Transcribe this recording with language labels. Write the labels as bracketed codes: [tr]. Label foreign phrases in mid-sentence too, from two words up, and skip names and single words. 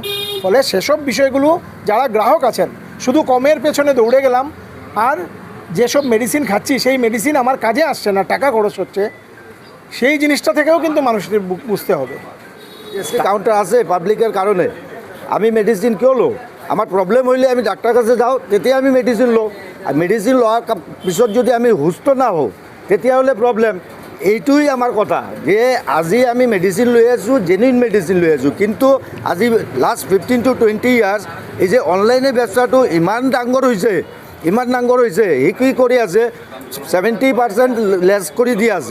[bn] ফলে সেসব বিষয়গুলো যারা গ্রাহক আছেন, শুধু কমের পেছনে দৌড়ে গেলাম আর যেসব মেডিসিন খাচ্ছি সেই মেডিসিন আমার কাজে আসছে না, টাকা খরচ হচ্ছে, সেই জিনিসটা থেকেও কিন্তু মানুষদের বুঝতে হবে। [as] কাউন্টার আছে পাবলিকের কারণে আমি মেডিসিন কিয় লো, আমার প্রবলেম হইলে আমি ডাক্তার কাছে যাও, তেতিয়া আমি মেডিসিন লওঁ, আর মেডিসিন লোৱাৰ পিছত যদি আমি সুস্থ না হওঁ তেতিয়াহ'লে প্ৰব্লেম। এইটোই আমার কথা যে আজি আমি মেডিসিন লৈ আছোঁ, জেনুইন মেডিসিন লৈ আছোঁ, কিন্তু আজি [en] last 15 to 20 years [as] এই যে অনলাইনে ব্যৱস্থাটো ইমান ডাঙৰ হৈছে, সি কি কৰি আছে 70% লেছ কৰি দি আছে।